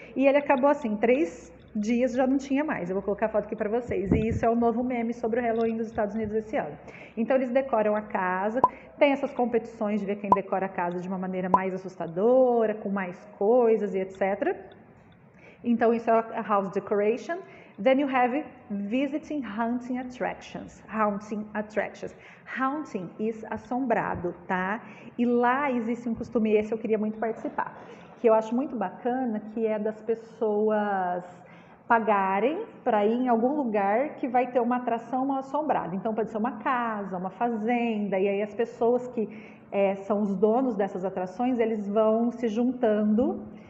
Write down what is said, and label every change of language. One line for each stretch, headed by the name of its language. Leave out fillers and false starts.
Portuguese: E ele acabou assim, 3 dias já não tinha mais. Eu vou colocar a foto aqui para vocês. E isso é o novo meme sobre o Halloween dos Estados Unidos esse ano. Então, eles decoram a casa. Tem essas competições de ver quem decora a casa de uma maneira mais assustadora, com mais coisas e etc. Então, isso é a house decoration.
English: Then you have visiting haunting attractions. Haunting attractions. Haunting is assombrado, tá?
Portuguese: E lá existe um costume, esse eu queria muito participar, que eu acho muito bacana, que é das pessoas pagarem para ir em algum lugar que vai ter uma atração assombrada. Então, pode ser uma casa, uma fazenda, e aí as pessoas que são os donos dessas atrações, eles vão se juntando.